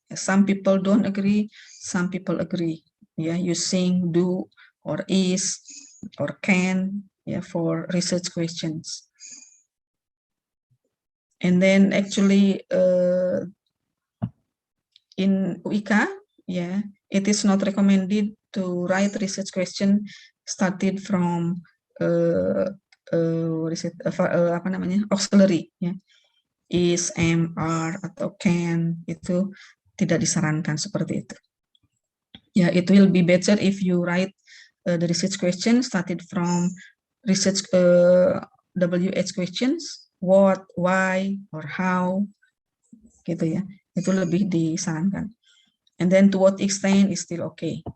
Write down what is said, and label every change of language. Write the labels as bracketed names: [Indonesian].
[English] Some people don't agree, some people agree. Yeah, using do or is or can, yeah, for research questions. And then actually in UIKA, yeah, it is not recommended to write research question started from [Indonesian] apa namanya, auxiliary, ya. Is, am, are, atau can, itu tidak disarankan seperti itu. [English] Ya, it will be better if you write the research question started from research WH questions, what, why, or how, [Indonesian] gitu ya. Itu lebih disarankan. [English] And then to what extent is still okay.